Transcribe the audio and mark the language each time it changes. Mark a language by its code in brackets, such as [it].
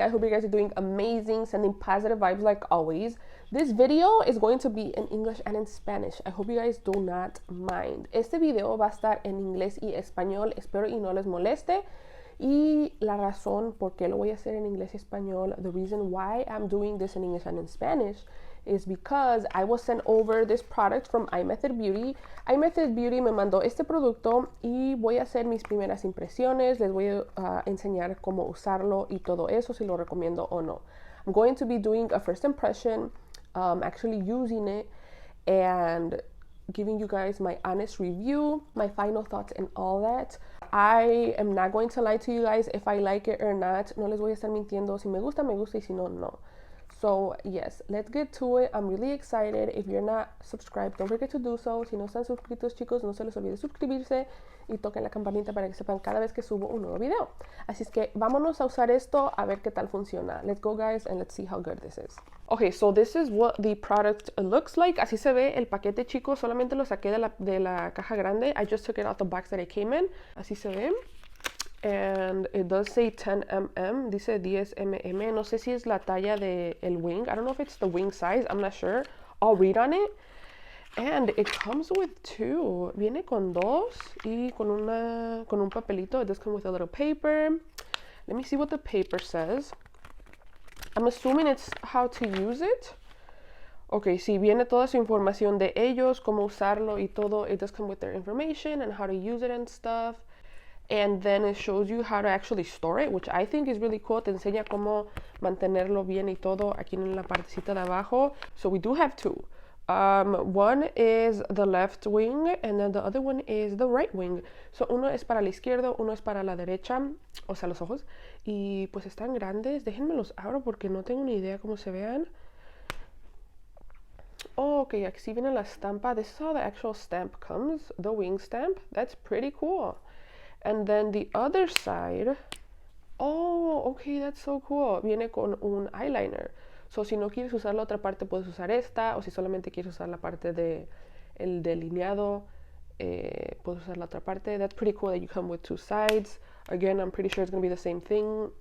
[en] I hope you guys are doing amazing, sending positive vibes like always. This video is going to be in English and in Spanish. I hope you guys do not mind. [es] Este video va a estar en inglés y español. Espero y no les moleste. Y la razón por qué lo voy a hacer en inglés y español, [en] the reason why I'm doing this in English and in Spanish is because I was sent over this product from Imethod Beauty. [es] Imethod Beauty me mandó este producto y voy a hacer mis primeras impresiones. Les voy a enseñar cómo usarlo y todo eso, si lo recomiendo o no. [en] I'm going to be doing a first impression, actually using it and giving you guys my honest review, my final thoughts and all that. I am not going to lie to you guys if I like it or not. [es] No les voy a estar mintiendo. Si me gusta, y si no, no. [en] So yes, let's get to it. I'm really excited. If you're not subscribed, don't forget to do so. [es] Si no están suscritos, chicos, no se les olvide suscribirse y toquen la campanita para que sepan cada vez que subo un nuevo video. Así es que vámonos a usar esto a ver qué tal funciona. [en] Let's go, guys, and let's see how good this is. Okay, so this is what the product looks like. [es] Así se ve el paquete, chicos. Solamente lo saqué de la caja grande. [en] I just took it out the box that it came in. [es] Así se ve. [en] And it does say 10 mm, [es] dice 10 mm. No sé si es la talla de el wing. [en] I don't know if it's the wing size. I'm not sure. I'll read on it. And it comes with two. [es] Viene con dos y con un papelito. [en] It does come with a little paper. Let me see what the paper says. I'm assuming it's how to use it. [es] Okay, sí, viene toda su información de ellos, cómo usarlo y todo. [en] It does come with their information and how to use it and stuff. And then it shows you how to actually store it, which I think is really cool. [es] Te enseña cómo mantenerlo bien y todo aquí en la partecita de abajo. [en] So we do have two. One is the left wing and then the other one is the right wing. [es] So uno es para la izquierda, uno es para la derecha, o sea, los ojos. Y pues están grandes. Déjenme los abro porque no tengo ni idea cómo se vean. [en] Oh, okay, [es] aquí viene la estampa. [en] This is how the actual stamp comes, the wing stamp. That's pretty cool. And then the other side, oh, okay, that's so cool. [es] Viene con un eyeliner. So si no quieres usar la otra parte, puedes usar esta. O si solamente quieres usar la parte de el delineado, puedes usar la otra parte. [en] That's pretty cool that you come with two sides. Again, I'm pretty sure it's going to be the same thing.